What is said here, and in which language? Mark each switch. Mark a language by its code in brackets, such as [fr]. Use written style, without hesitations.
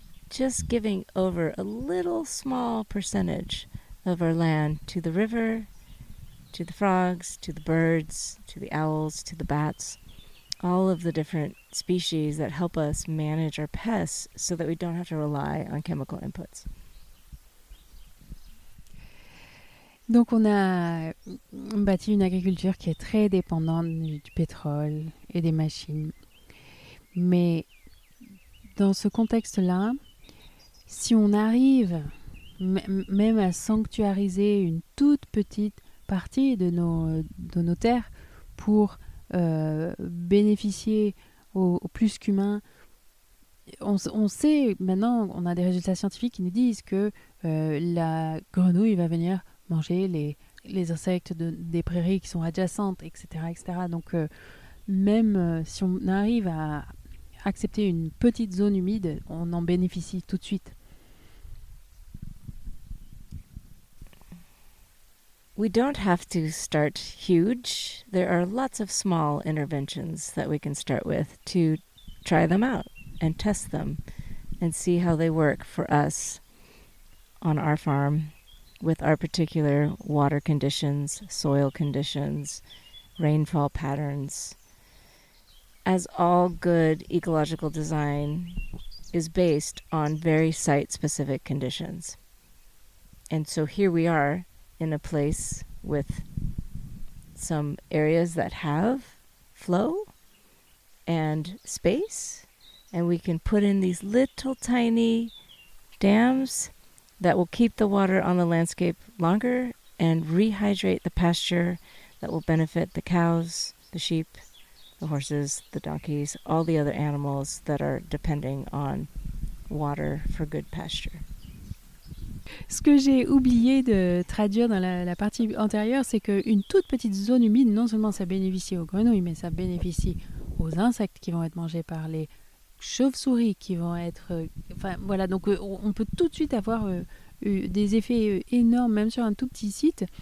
[en] Just giving over a little small percentage of our land to the river, to the frogs, to the birds, to the owls, to the bats, all of the different species that help us manage our pests so that we don't have to rely on chemical inputs. [fr] Donc on a bâti une agriculture qui est très dépendante du pétrole et des machines. Mais dans ce contexte-là, si on arrive même à sanctuariser une toute petite partie de nos terres pour bénéficier au plus qu'humain, on sait maintenant, on a des résultats scientifiques qui nous disent que la grenouille va venir manger les insectes des prairies qui sont adjacentes, etc. etc. Donc même si on arrive à accepter une petite zone humide, on en bénéficie tout de suite. [en] We don't have to start huge. There are lots of small interventions that we can start with to try them out and test them and see how they work for us on our farm with our particular water conditions, soil conditions, rainfall patterns. As all good ecological design is based on very site-specific conditions. And so here we are in a place with some areas that have flow and space, and we can put in these little tiny dams that will keep the water on the landscape longer and rehydrate the pasture that will benefit the cows, the sheep, the horses, the donkeys, all the other animals that are depending on water for good pasture. [fr] Ce que j'ai oublié de traduire dans la partie antérieure, c'est qu'une toute petite zone humide, non seulement ça bénéficie aux grenouilles, mais ça bénéficie aux insectes qui vont être mangés par les chauves-souris qui vont être... enfin voilà, donc on peut tout de suite avoir des effets énormes, même sur un tout petit site.